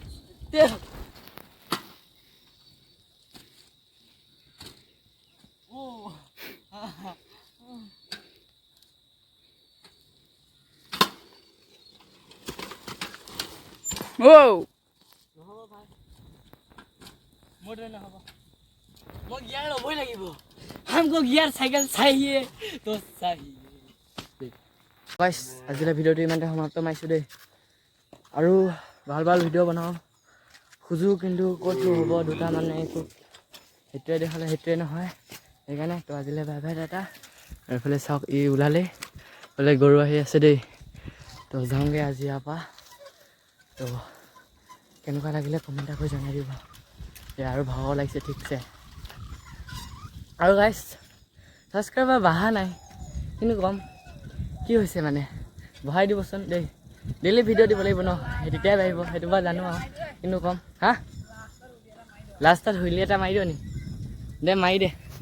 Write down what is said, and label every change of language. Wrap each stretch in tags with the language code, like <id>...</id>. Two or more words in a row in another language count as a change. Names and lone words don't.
<en>Wow.</en> <as>নহ'ব ভাই মোৰ দৰে নহ'ব মই গিয়াৰ ল'বই লাগিব</as> <hi>हमको गियर साइकिल चाहिए तो चाहिए गाइस</hi> <as>আজিলৈ ভিডিঅ'টো ইমানতে সমাপ্ত মাৰিছোঁ দেই আৰু ভাল ভাল ভিডিঅ' বনাওঁ খুজো কিন্তু ক'তো হ'ব দুটা মানে একো সেইটোৱে দেখালে সেইটোৱে নহয় সেইকাৰণে তো আজিলৈ বাই বাই দাদা আৰু এইফালে চাওক ই ওলালে বোলে গৰু আহি আছে দেই তো যাওঁগৈ আজি ইয়াৰ পৰা তো কেনেকুৱা লাগিলে কমেণ্ট কৰি জনাই দিব আৰু ভাগৰ লাগিছে ঠিকছে আৰু গাইছ ছাবস্ক্ৰাইবাৰ বঢ়া নাই কিন্তু কম কি হৈছে মানে বঢ়াই দিবচোন দেই ডেইলি ভিডিঅ' দিব লাগিব ন সেই তেতিয়াই বাঢ়িব সেইটো বাৰু জানো আৰু কিন্তু কম হা লাষ্টত হুইলি এটা মাৰি দিওঁ নি দে মাৰি দে</as>